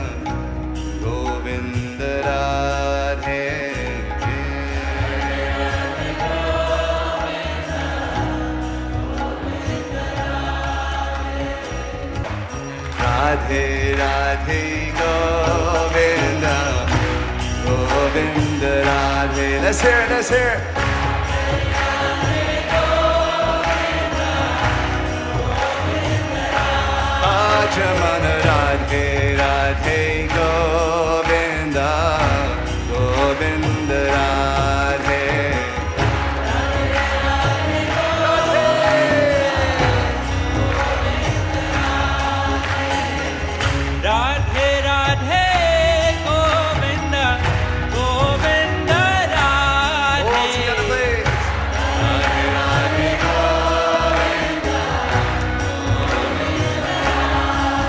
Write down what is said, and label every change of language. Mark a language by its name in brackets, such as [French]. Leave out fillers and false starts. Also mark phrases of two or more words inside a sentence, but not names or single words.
[Hindi] गोविंद राधे राधे राधे गोविंद गोविंद राधे [English] let's hear it, let's hear it. [Hindi] भज मन राधे राधे गोविंद गोविंद राधे राधे राधे गोविंद गोविंद राधे [English] all together please [Hindi] राधे राधे गोविंद